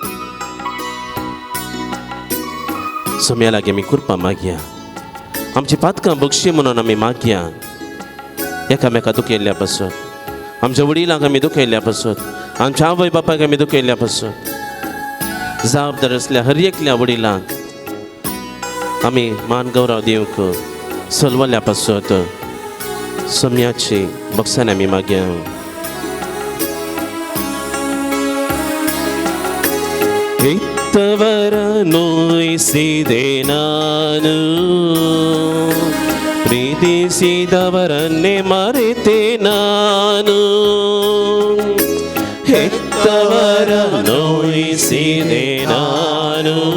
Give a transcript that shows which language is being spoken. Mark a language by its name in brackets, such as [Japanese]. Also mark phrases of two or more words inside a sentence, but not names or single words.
[Konkani] सोम्या लागीं आमी कृपा मागया आमची पातकां बक्षी म्हणून आमी मागया एकामेका दुखयल्ल्या पासून आमच्या वडिलांक आमी दुखयल्ल्या पासून आमच्या आवय बापायक आमी दुखयल्ल्या पासून जबाबदार आसल्या हर एकल्या वडिलांक आमी मान गौरव दिवंक चलवल्ल्या पासून सोम्याची बक्षान आमी मागया [Kannada] ಇತ್ತವರ ನೋಯಿಸಿದೆ ನಾನು ಪ್ರೀತಿಸಿದವರನ್ನೇ ಮರೆತೆ ನಾನು ಹೆತ್ತವರ ನೋಯಿಸಿದೆ ನಾನು